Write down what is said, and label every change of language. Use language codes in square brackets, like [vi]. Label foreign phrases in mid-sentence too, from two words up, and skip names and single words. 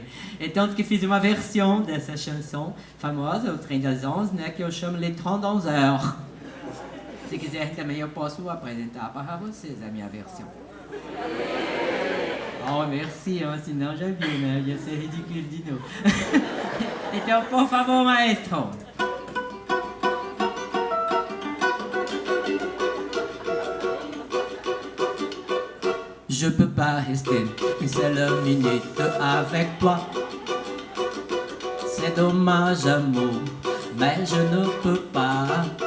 [pt] É tanto que fiz uma versão dessa chanson famosa, o Trem das Onze, né, que eu chamo Les 30 Heures. Se quiserem também eu posso apresentar para vocês a minha versão. Oh, merci, senão já viu, né? Ia ser ridículo de novo. Então, por favor, maestro. [fr] Je peux pas rester une seule minute avec toi. C'est dommage, amour, mais je ne peux pas.